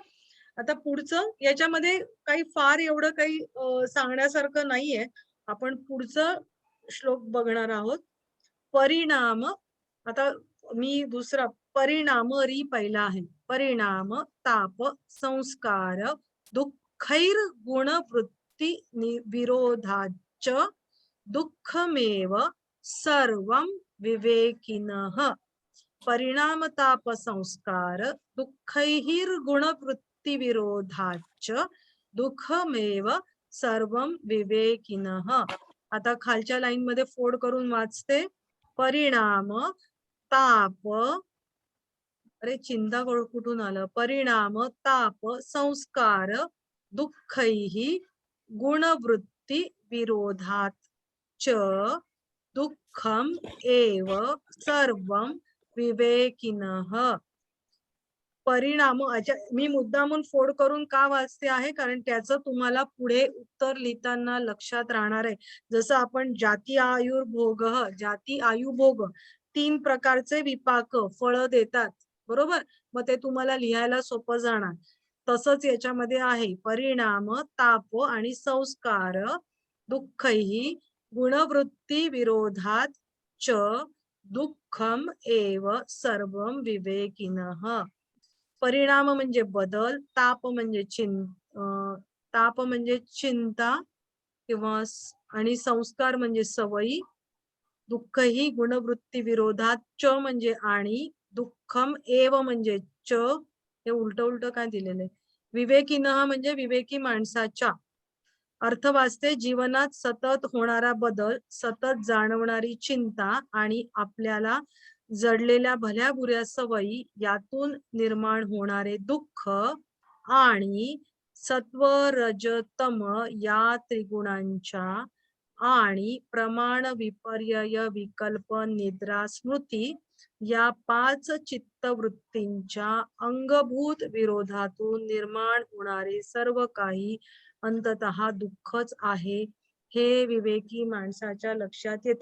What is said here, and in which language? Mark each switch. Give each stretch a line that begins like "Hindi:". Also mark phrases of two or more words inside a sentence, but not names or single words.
Marathi: आता पुढचं याच्यामध्ये काही फार एवढं काही सांगण्यासारखं नाहीये. आपण पुढचं श्लोक बघणार आहोत. परिणाम. आता मी दुसरा परिणाम री पहिला आहे.
Sanskrit: परिणाम ताप संस्कार दुःखैर गुणवृत्ती विरोधाच दुःखमेव सर्वं विवेकिनः. परिणाम ताप संस्कार दुःखैर गुणवृत्ती विरोधाच दुःखमेव सर्वं विवेकिनः.
Marathi: आता खालच्या लाईन मध्ये फोड करून वाचते. परिणाम ताप, अरे चिंता कुठून आलं? परिणाम ताप संस्कार दुःखैहि गुणवृत्ती विरोधात च दुःखम एव सर्वं विवेकिनः. परिणाम, मी मुद्दामून फोड करून का वाचते आहे कारण त्याचं तुम्हाला पुढे उत्तर लिहिताना लक्षात राहणार आहे. जसं आपण जाती आयुर्भोग, जाती आयुभोग 3 प्रकारचे विपाक फळ देतात. बरोबर. मग ते तुम्हाला लिहायला सोपं जाणार. तसंच याच्यामध्ये आहे.
Sanskrit: परिणाम ताप आणि संस्कार दुःखैहि गुणवृत्ती विरोधात च दुःखम एव सर्वं विवेकिनः.
Marathi: परिणाम म्हणजे बदल, ताप म्हणजे चिंता किंवा आणि संस्कार म्हणजे सवयी, दुःख ही गुणवृत्ती विरोधात च म्हणजे आणि, दुःखम एव म्हणजे च, हे उलट काय दिलेलं आहे. विवेकिनः म्हणजे विवेकी माणसाच्या. अर्थ वाचते. जीवनात सतत होणारा बदल, सतत जाणवणारी चिंता आणि आपल्याला जडलेल्या भल्या बुऱ्या सवयी यातून निर्माण होणारे दुःख आणि सत्व रज तम या त्रिगुणांच्या आणि प्रमाण विपर्यय विकल्प निद्रा स्मृती या 5 चित्तवृत्तींच्या अंगभूत विरोधातून निर्माण होणारे सर्व काही अंततः दुःखच आहे, हे विवेकी माणसाच्या लक्षात येते.